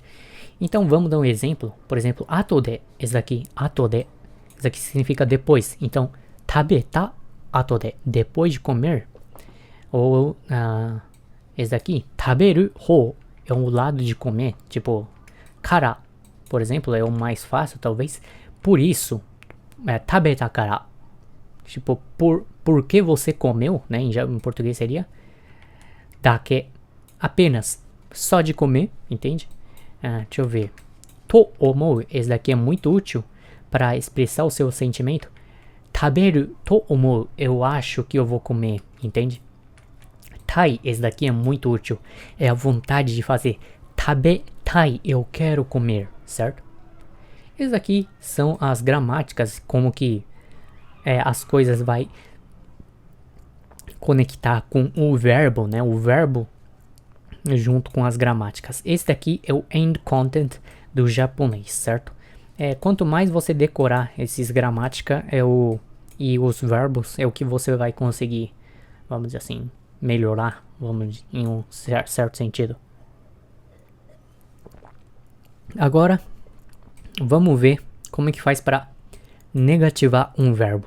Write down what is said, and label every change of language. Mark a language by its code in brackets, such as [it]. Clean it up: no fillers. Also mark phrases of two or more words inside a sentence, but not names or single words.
[pt] Então vamos dar um exemplo, por exemplo, atode, esse daqui significa depois, então tabeta atode, depois de comer, ou esse daqui, [ja] 食べる方, [pt] é o lado de comer, tipo, kara, por exemplo, é o mais fácil talvez, por isso, [ja] 食べたから, [pt] tipo, por que você comeu, né, em português seria, dake, apenas, só de comer, entende? Deixa eu ver, [ja] と思う, [pt] esse daqui é muito útil para expressar o seu sentimento, [ja] 食べると思う, [pt] eu acho que eu vou comer, entende? Tai, esse daqui é muito útil, é a vontade de fazer, tabetai, eu quero comer, certo? Esses aqui são as gramáticas, como que as coisas vai conectar com o verbo, né? O verbo junto com as gramáticas. Esse daqui é o [en] end content [pt] do japonês, certo? Quanto mais você decorar esses gramática e os verbos, é o que você vai conseguir, vamos dizer assim, melhorar, vamos em um certo sentido. Agora, vamos ver como é que faz para negativar um verbo.